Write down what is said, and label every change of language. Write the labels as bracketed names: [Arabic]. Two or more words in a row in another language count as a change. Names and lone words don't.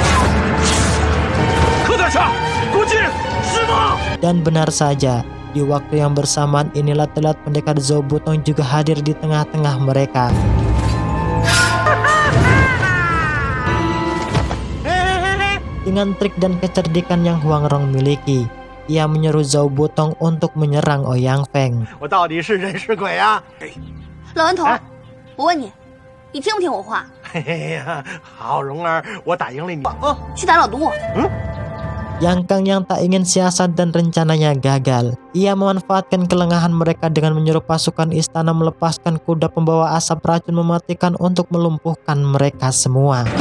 [Indonesian] Dan benar saja, di waktu yang bersamaan inilah telat pendekar Zhou Butong juga hadir di tengah-tengah mereka. Dengan trik dan kecerdikan yang Huang Rong miliki, ia menyeru Zhou Butong untuk menyerang Ouyang Feng. [Chinese] 我到底是人是鬼啊？老顽童，我问你，你听不听我话？嘿嘿呀，好蓉儿，我打赢了你。哦，去打老毒。 [Indonesian] Yang Kang yang tak ingin siasat dan rencananya gagal. Ia memanfaatkan kelengahan mereka dengan menyuruh pasukan istana melepaskan kuda pembawa asap racun mematikan untuk melumpuhkan mereka semua.